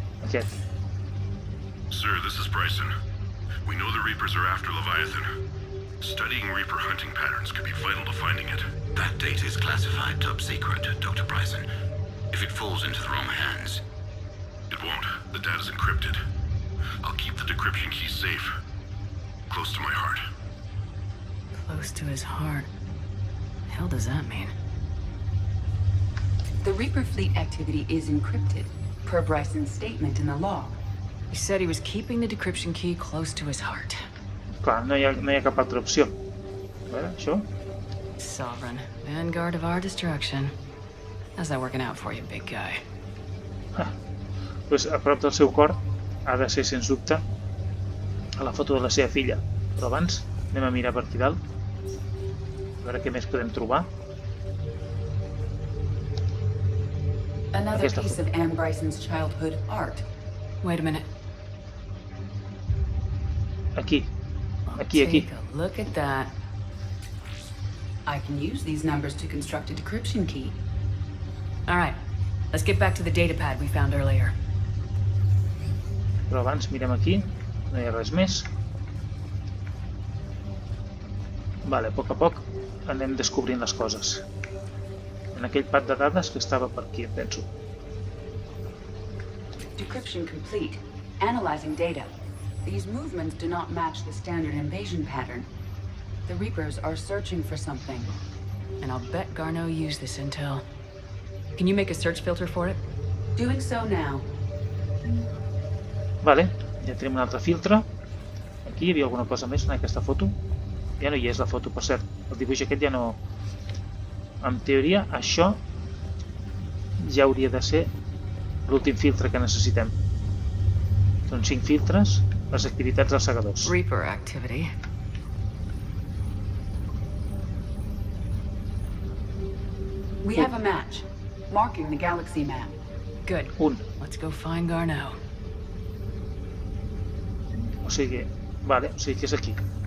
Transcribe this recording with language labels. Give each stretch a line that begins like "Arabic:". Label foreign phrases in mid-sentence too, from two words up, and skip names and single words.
Catalan: Aquest.
English: Sir, this is Bryson. We know the Reapers are after Leviathan. Studying Reaper hunting patterns could be vital to finding it. That data is classified top secret, Dr. Bryson. If it falls into the wrong hands... It won't. The data's encrypted. I'll keep the decryption key safe. Close to my heart. Close to his heart. The hell does that mean? The Reaper fleet activity is encrypted, per Bryson's statement in the log. He said he was keeping the decryption key close to his heart.
Catalan: Clar, no hi ha cap altra opció. A veure, això.
English: Sovereign, vanguard of our destruction. How's that working out for you, big guy?
Catalan: Pues a prop del seu cor ha de ser, sens dubte, a la foto de la seva filla. Però abans anem a mirar per aquí dalt. A veure què més podem trobar.
English: Another piece of Anne Bryson's childhood art. Wait a minute.
Catalan: Aquí. Aquí.
English: Take a look at that. I can use these numbers to construct a decryption key. All right, let's get back to the data pad we found earlier.
Catalan: Però abans mirem aquí. No hi ha res més. Vale, a poc anem descobrint les coses. En aquell pad de dades que estava per aquí, penso.
English: Decryption complete. Analyzing data. These movements do not match the standard invasion pattern. The Reapers are searching for something. And I'll bet Garneau used this intel. Can you make a search filter for it? Doing so now.
Catalan: Vale, ja tenim un altre filtre. Aquí hi havia alguna cosa més en aquesta foto. Ja no hi és la foto, per cert. El dibuix aquest ja no... En teoria, això ja hauria de ser l'últim filtre que necessitem. Són 5 filtres, les activitats dels segadors.
English: Reaper activity. We have a match, marking the galaxy map. Good.
Catalan: Un.
English: Let's go find Garneau.
Catalan: O sigui que és aquí.